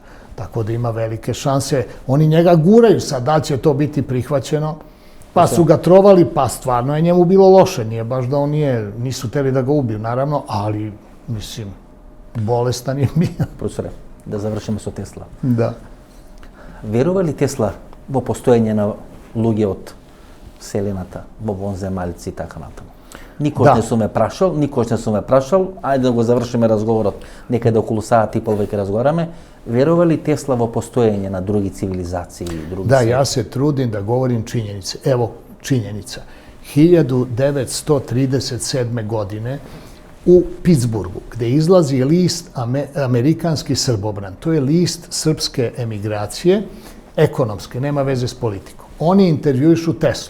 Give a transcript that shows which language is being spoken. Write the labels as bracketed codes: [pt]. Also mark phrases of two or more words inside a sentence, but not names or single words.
[sr] Tako da ima velike šanse. Oni njega guraju sad, da će to biti prihvaćeno. Pa su ga trovali, pa stvarno je njemu bilo loše. Nije baš da on nisu teli da ga ubiju, naravno, ali, mislim, bolestan je bio. Profesore, da završimo sa Tesla. Da. [mk] Verува li Tesla во постојање на луѓе од селената, во вонземаљци и така натаму? Никош не сум ме прашал, ајде да го завршиме разговорот, некаде околу саат и пол веќе разговараме. Верува ли Тесла во постојање на други цивилизации и други [sr] Да, ја се трудим да говорим чињенице. Ево, чињеница. 1937. godine u Pittsburghu, gde izlazi list Amerikanski Srbobran. To je list srpske emigracije, ekonomske, nema veze s politikom. Oni intervjuišu Teslu.